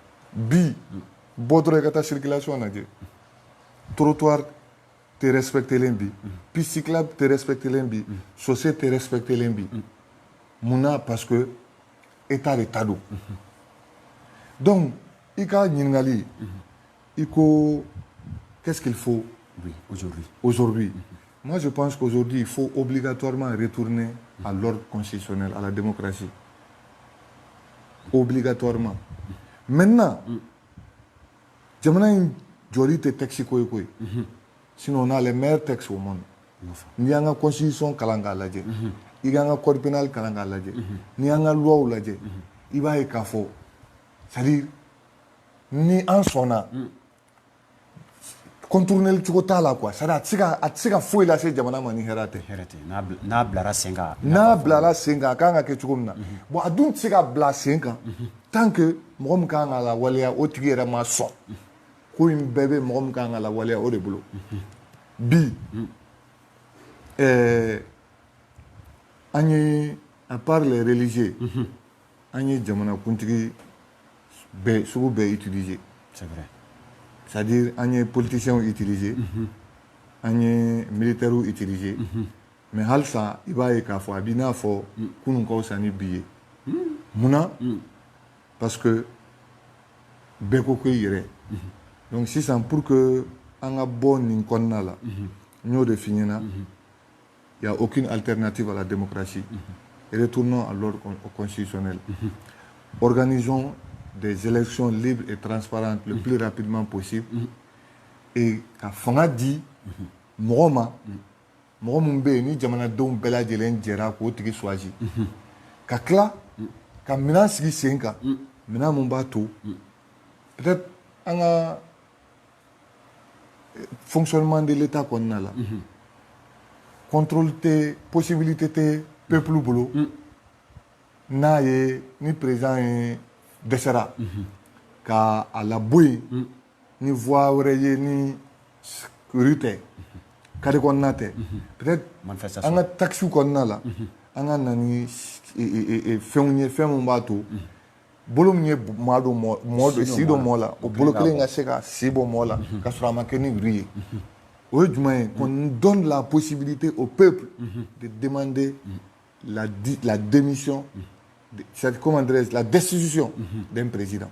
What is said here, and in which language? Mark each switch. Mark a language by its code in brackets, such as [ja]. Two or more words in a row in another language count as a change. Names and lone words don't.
[bm] bi bɔ dɔrɔn i ka taa circulation lajɛ trottoir tɛ respecté len bi [fr] piste cyclable [bm] tɛ respecté len bi chaussée tɛ respecté len bi mun na [fr] parce que état de [bm] ta don donc i ka ɲininkali i ko [fr] qu'est-ce qu'il faut aujourd'hui moi je pense qu'aujourd'hui il faut obligatoirement retourner à l'ordre constitutionnel, à la démocratie obligatoirement [bm] maintenant jamana in jɔli tɛ texte ko ye koyi [fr] sinon on a les meilleurs textes au monde [bm] n'i y'an ka constitution kalan k'a lajɛ i k'an ka [fr] code pénal [bm] kalan k'a lajɛ n'i y'an ka loi lajɛ i b'a ye k'a fɔ c'est-à-dire ni an sɔnna contourner cogo t'a la quoi c'est-à-dire a tɛ se ka foyi lase jamana ma ni hɛrɛ tɛ n'a bilara sen kan n'a bilara sen kan a kan ka kɛ cogo min na bon a dun tɛ se ka bila sen kan tant que mɔgɔ min kan ka lawaleya o tigi yɛrɛ ma sɔn ko in bɛɛ bɛ mɔgɔ min kan ka lawaleya o de bolo bi an ye [fr] à part les religieux [bm] an ye jamanakuntigi bɛɛ sugu bɛɛ utiliser [fr] c'est vrai [bm] c'est-à-dire an ye politiciens utiliser an ye militaires utiliser mais halisa i b'a ye k'a fɔ a b'i n'a fɔ kunun ka fisa ni bi ye munna parce que bɛɛ ko ko i yɛrɛ donc sisan [fr] pour que [bm] an ka bɔ nin kɔnɔna la n y'o de f'i ɲɛna [fr] il y a aucune alternative à la démocratie retournons à l'ordre constitutionnel organisons des élections libres et transparentes le plus rapidement possible et [bm] ka fanga di mɔgɔ ma mɔgɔ min bɛ yen ni jamanadenw bɛɛ lajɛlen jɛra k'o tigi choisi ka tila ka minɛn sigi sen kan minɛn min b'a to peut-être an ka [fr] fonctionnement de l'État [bm] kɔnɔna la contrôle tɛ possibilité tɛ peuple bolo n'a ye ni président ye dɛsɛra ka a labɔ yen ni voix wɛrɛ ye ni kuri tɛ kari kɔnɔna tɛ peut-être an ka taxe kɔnɔna la an ka na ni fɛnw ye fɛn min b'a to bolo min ye maa dɔ mɔ si dɔ mɔ la o bolo kelen ka se ka si bɔ mɔ la ka sɔrɔ a ma kɛ ni wuri ye o ye jumɛn ye [fr] qu'on donne la possibilité au peuple de demander la démission comment dirais-je la destitution d'un président